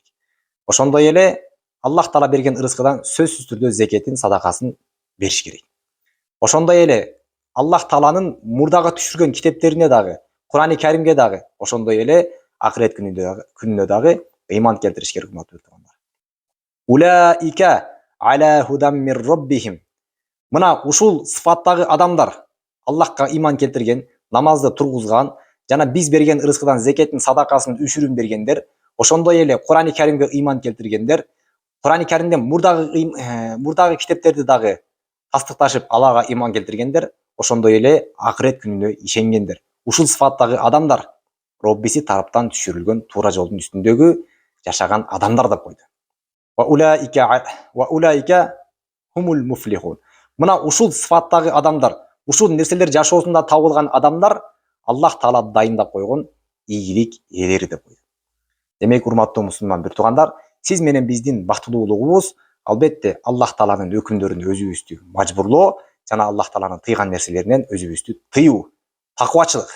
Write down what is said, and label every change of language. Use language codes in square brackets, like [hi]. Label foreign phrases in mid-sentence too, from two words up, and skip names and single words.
[ky] Ошондой эле Аллах таала берген ырыскыдан сөзсүз түрдө зекетин, садакасын бериш керек. Ошондой эле Аллах тааланын мурдагы түшүргөн китептерине дагы, Кур'ани Каримге дагы, ошондой эле акырет күнүнө дагы ыйман келтириш керек. [ar] أولئك على هدى من ربهم. [ky] Мына ушул сыфаттагы адамдар, Аллахка ыйман келтирген, намазды тургузган, жана биз берген ырыскыдан зекеттин, садакасын, үшүрүн бергендер, ошондой эле Кур'ани Каримге ыйман келтиргендер, Кур'ани Каримде мурдагы китептерди дагы тастыкташып, Аллага ыйман келтиргендер, ошондой эле акырет күнүнө ишенгендер. Ушул сыфаттагы адамдар Роббиси тараптан түшүрүлгөн туура жолдун үстүндөгү жашаган адамдар деп койду. [ar] وأولئك هم المفلحون. [ky] Мына ушул сыфаттагы адамдар, ушул нерселер жашоосунда табылган адамдар Аллах таала дайындап койгон ийгилик ээлери деп койду. Демек, урматтуу мусулман бир туугандар, сиз менен биздин бактылуулугубуз албетте Аллах тааланын өкүмдөрүнө өзүбүздү мажбурлоо жана Аллах тааланын тыйган нерселеринен өзүбүздү тыюу, таквачылык.